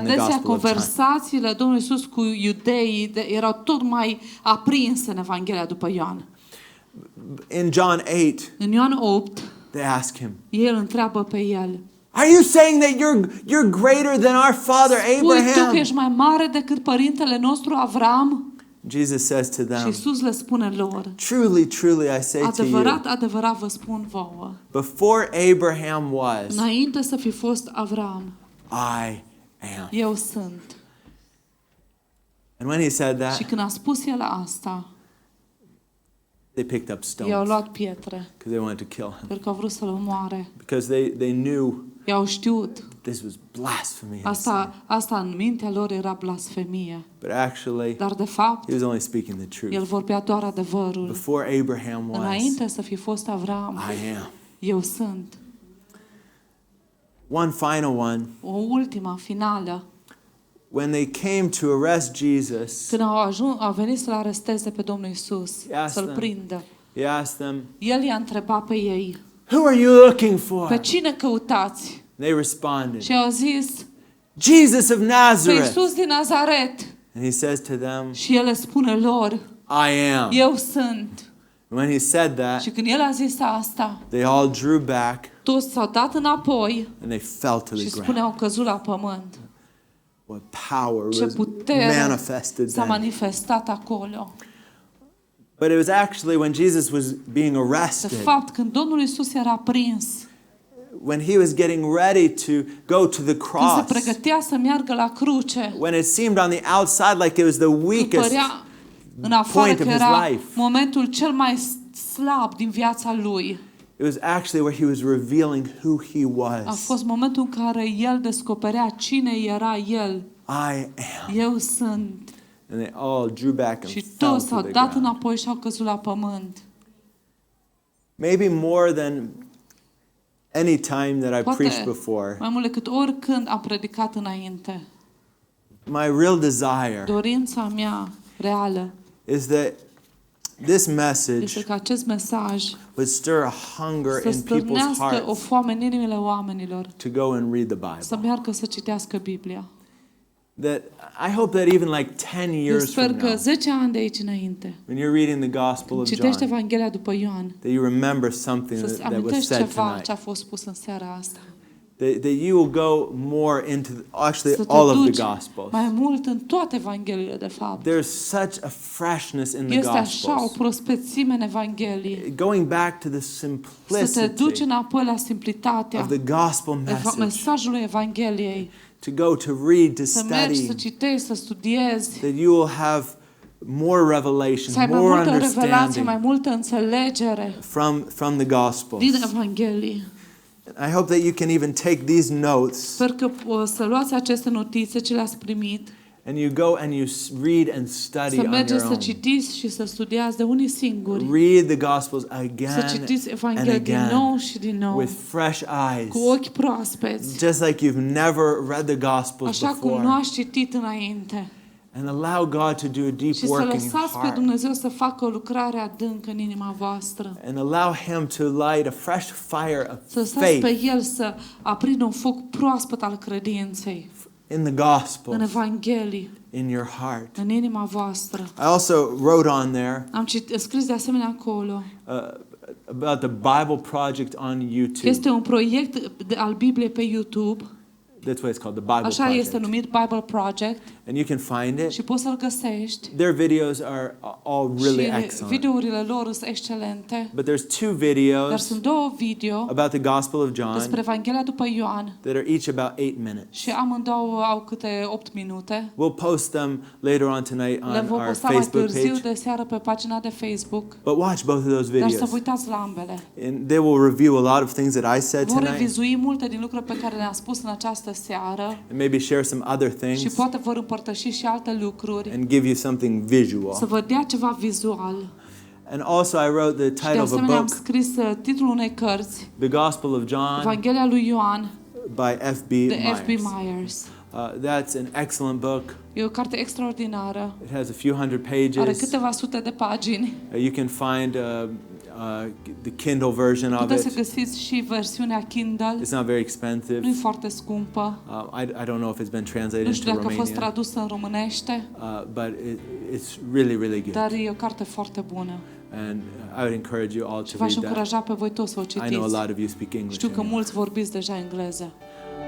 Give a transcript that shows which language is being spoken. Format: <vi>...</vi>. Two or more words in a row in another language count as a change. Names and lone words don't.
<ro>Adesea</ro> <en>Gospel of John.</en> <ro>conversațiile Domnului Iisus cu iudeii erau tot mai aprinse în Evanghelia după Ioan.</ro> <en>In John 8,</en> <ro>În Ioan 8,</ro> <en>They ask him,</en> <ro>Ei îl întreabă pe el.</ro> <en>"Are you saying that you're greater than our father</en> <ro>Spui tu că</ro> <en>Abraham?"</en> <ro>ești mai mare decât părintele nostru Avram?</ro> <en>Jesus says to</en> <ro>Și</ro> <en>them,</en> <ro>Iisus le spune lor.</ro> <en>"Truly, truly, I say to you,</en> <ro>Adevărat, adevărat vă spun vouă.</ro> <en>before Abraham was,</en> <ro>Înainte să fi fost Avram,</ro> <en>I am."</en> <ro>eu sunt.</ro> <en>And when he said</en> <ro>Și</ro> <en>that,</en> <ro>când a spus el asta,</ro> <en>they picked up</en> <ro>i-au</ro> <en>stones</en> <ro>luat pietre,</ro> <en>because they wanted to kill him.</en> <ro>pentru că au vrut să-l omoare.</ro> <en>Because they knew</en> <ro>I-au știut.</ro> <en>this was blasphemy.</en> <ro>Asta în mintea lor era blasfemie.</ro> <en>But actually,</en> <ro>Dar de fapt,</ro> <en>he was only speaking the</en> <ro>el</ro> <en>truth.</en> <ro>vorbea doar adevărul.</ro> <en>Before Abraham was,</en> <ro>Înainte să fi fost Avram,</ro> <en>I am.</en> <ro>eu sunt.</ro> <en>One final one.</en> <ro>O ultima, finală.</ro> <en>When they came to arrest Jesus,</en> <ro>Când au venit să-l aresteze pe Domnul Iisus, să-l prindă,</ro> <en>he asked them,</en> <ro>el i-a întrebat pe ei,</ro> <en>"Who are you looking for?"</en> <ro>pe cine căutați?</ro> <en>They responded,</en> <ro>Și au zis,</ro> <en>"Jesus of</en> <ro>pe</ro> <en>Nazareth."</en> <ro>Iisus din Nazaret.</ro> <en>And he says to them,</en> <ro>Și el le spune lor,</ro> <en>"I am."</en> <ro>eu sunt.</ro> <en>When he said that,</en> <ro>Și când el a zis asta,</ro> <en>they all drew back</en> <ro>toți s-au dat înapoi</ro> <en>and they fell to</en> <ro>și</ro> <en>the</en> <ro>spune</ro> <en>ground.</en> <ro>au căzut la pământ.</ro> <en>What power</en> <ro>Ce</ro> <en>was</en> <ro>putere</ro> <en>manifested</en> <ro>s-a</ro> <en>then.</en> <ro>manifestat acolo.</ro> <en>But it was actually when Jesus was being</en> <ro>De</ro> <en>arrested,</en> <ro>fapt, când Domnul Iisus era prins,</ro> <en>when he was getting ready to go to the</en> <ro>când se</ro> <en>cross,</en> <ro>pregătea să meargă la cruce,</ro> <en>when it seemed on the outside like it was the</en> <ro>când</ro> <en>weakest</en> <ro>părea în afară</ro> <en>point</en> <ro>că</ro> <en>of his</en> <ro>era</ro> <en>life,</en> <ro>momentul cel mai slab din viața lui,</ro> <en>it was actually where he was revealing who he</en> <ro>a</ro> <en>was.</en> <ro>fost momentul în care el descoperea cine era el.</ro> <en>I am.</en> <ro>Eu sunt.</ro> <en>And they all drew back and</en> <ro>Și</ro> <en>fell</en> <ro>toți</ro> <en>to</en> <ro>s-au</ro> <en>the</en> <ro>dat</ro> <en>ground.</en> <ro>înapoi și au căzut la pământ.</ro> <en>Maybe more than any time that I preached</en> <ro>Poate</ro> <en>before,</en> <ro>mai mult decât oricând am predicat înainte.</ro> <en>my real desire</en> <ro>Dorința mea reală</ro> <en>is that this</en> <ro>este</ro> <en>message</en> <ro>că acest mesaj</ro> <en>would stir a hunger</en> <ro>să</ro> <en>in people's</en> <ro>stârnească o</ro> <en>hearts</en> <ro>foame în inimile oamenilor,</ro> <en>to go and read the</en> <ro>să</ro> <en>Bible.</en> <ro>meargă să citească Biblia.</ro> <en>That I hope that even like 10</en> <ro>Eu</ro> <en>years</en> <ro>sper</ro> <en>from</en> <ro>că</ro> <en>now,</en> <ro>10 ani de aici înainte,</ro> <en>when you're reading the Gospel of</en> <ro>citești</ro> <en>John,</en> <ro>Evanghelia după Ioan,</ro> <en>that you remember something</en> <ro>să-ți</ro> <en>that was</en> <ro>amintești</ro> <en>said</en> <ro>ceva</ro> <en>tonight.</en> <ro>ce a fost spus în seara asta.</ro> <en>That you will go more into actually</en> <ro>Să te</ro> <en>all of the</en> <ro>duci</ro> <en>Gospels.</en> <ro>mai mult în toate Evangheliile, de fapt.</ro> <en>There's such a freshness in the</en> <ro>Este așa o</ro> <en>Gospels.</en> <ro>prospețime în Evanghelie.</ro> <en>Going back to the</en> <ro>Să te duci</ro> <en>simplicity</en> <ro>înapoi la simplitatea</ro> <en>of the gospel message,</en> <ro>mesajului Evangheliei.</ro> <en>to go to read, to</en> <ro>Să mergi, să</ro> <en>study,</en> <ro>citești, să studiezi,</ro> <en>that you will have more</en> <ro>să</ro> <en>revelation,</en> <ro>ai mai</ro> <en>more</en> <ro>multă revelație,</ro> <en>understanding</en> <ro>mai multă înțelegere</ro> <en>from the Gospels.</en> <ro>din Evanghelie.</ro> <en>I hope that you can even take these notes</en> <ro>Sper că să luați aceste notițe ce le-ați primit,</ro> <en>and you go and you read and study</en> <ro>să</ro> <en>on</en> <ro>mergeți</ro> <en>your</en> <ro>să</ro> <en>own.</en> <ro>citiți și să studiați de unii singuri,</ro> <en>Read the Gospels</en> <ro>să</ro> <en>again</en> <ro>citiți</ro> <en>and</en> <ro>Evanghelia din nou</ro> <en>again</en> <ro>și din nou,</ro> <en>with fresh eyes,</en> <ro>cu ochi proaspeți,</ro> <en>just like you've never read the Gospels</en> <ro>așa cum nu</ro> <en>before.</en> <ro>ați citit înainte.</ro> <en>And allow God to do a deep</en> <ro>Și să</ro> <en>work in your</en> <ro>lăsați pe</ro> <en>heart.</en> <ro>Dumnezeu să facă o lucrare adâncă în inima voastră.</ro> <en>And allow Him to light a fresh fire of</en> <ro>Să lăsați pe</ro> <en>faith</en> <ro>El să aprindă un foc proaspăt al credinței</ro> <en>in the</en> <ro>în</ro> <en>Gospels</en> <ro>Evanghelie,</ro> <en>in your heart.</en> <ro>în inima voastră.</ro> <en>I also wrote on there</en> <ro>Am scris de asemenea acolo</ro> <en>about the Bible project on YouTube.</en> <ro>este un proiect al Bibliei pe YouTube.</ro> <en>That's what it's called, the Bible</en> <ro>Așa</ro> <en>project.</en> <ro>este numit Bible Project</ro> <en>And you can find it.</en> <ro>și poți să-l găsești.</ro> <en>Their videos are all really</en> <ro>Și</ro> <en>excellent.</en> <ro>videourile lor sunt excelente.</ro> <en>But there's two</en> <ro>Dar</ro> <en>videos</en> <ro>sunt două video</ro> <en>about the Gospel of John</en> <ro>despre Evanghelia după Ioan</ro> <en>that are each about 8 minutes.</en> <ro>și amândouă au câte 8 minute.</ro> <en>We'll post them later on tonight</en> <ro>Le</ro> <en>on</en> <ro>vom</ro> <en>our</en> <ro>posta mai</ro> <en>Facebook</en> <ro>târziu</ro> <en>page.</en> <ro>de seară pe pagina de Facebook.</ro> <en>But watch both of those</en> <ro>Dar să vă</ro> <en>videos.</en> <ro>uitați la ambele.</ro> <en>And they will review a lot of things that I said</en> <ro>Vor</ro> <en>tonight.</en> <ro>revizui multe din lucruri pe care le-am spus în această seară</ro> <en>And maybe share some other</en> <ro>și</ro> <en>things</en> <ro>poate vor împărtăși și alte lucruri,</ro> <en>and give you something</en> <ro>să</ro> <en>visual.</en> <ro>vă dea ceva vizual.</ro> <en>And also I wrote the</en> <ro>Și de</ro> <en>title of a</en> <ro>asemenea am</ro> <en>book,</en> <ro>scris titlul unei cărți,</ro> <en>The Gospel of John</en> <ro>Evanghelia lui Ioan,</ro> <en>by F.B.</en> <ro>de F.B.</ro> <en>Myers.</en> <ro>Myers.</ro> <en>That's an excellent book.</en> <ro>E o carte extraordinară.</ro> <en>It has a few hundred</en> <ro>Are</ro> <en>pages.</en> <ro>câteva sute de pagini.</ro> <en>You can find the Kindle version of</en> <ro>Puteți să</ro> <en>it.</en> <ro>găsiți și versiunea Kindle.</ro> <en>It's not very expensive.</en> <ro>Nu e foarte scumpă.</ro> <en>I don't know if it's been translated</en> <ro>Nu știu</ro> <en>into</en> <ro>dacă a fost</ro> <en>Romanian,</en> <ro>tradusă în românește,</ro> <en>but it's really, really good.</en> <ro>dar e o carte foarte bună.</ro> <en>And I would encourage you all</en> <ro>Și</ro> <en>to</en> <ro>v-aș</ro> <en>read that.</en> <ro>încuraja pe voi toți să o</ro> <en>I know a</en> <ro>citiți.</ro> <en>lot of you speak English.</en> <ro>Știu că</ro> <en>in here.</en> <ro>mulți vorbiți deja engleză.</ro>